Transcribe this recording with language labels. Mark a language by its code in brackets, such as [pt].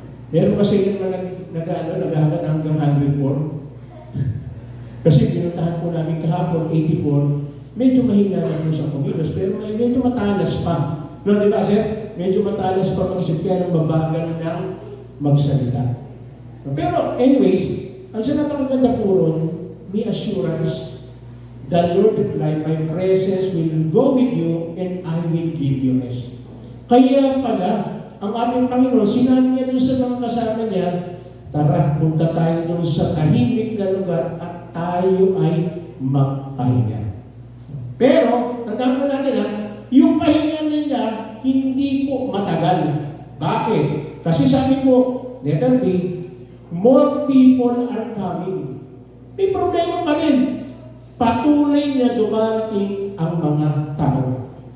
[tl] Meron kasi yun na nag-ahanggan hanggang 104. Kasi pinuntahan po namin kahapon, 84, medyo mahina lang po sa kumilos, pero medyo matalas pa. No, di ba, sir? Medyo matalas pa mag-isip kaya nang mabagal ng magsalita. No, pero anyways, ang sa napakaganda po ron, may assurance, [en] the Lord replied, my presence will go with you and I will give you rest. [tl] Kaya pala, ang ating Panginoon, sinabi niya doon sa mga kasama niya, tara, punta tayo doon sa tahimik na lugar at tayo ay magpahinga. Pero, tandaan mo natin yung pahinga nila, hindi po matagal. Bakit? Kasi sabi po, [en] letter B, more people are coming. [tl] May problema pa rin. Patuloy na dumarating ang mga tao.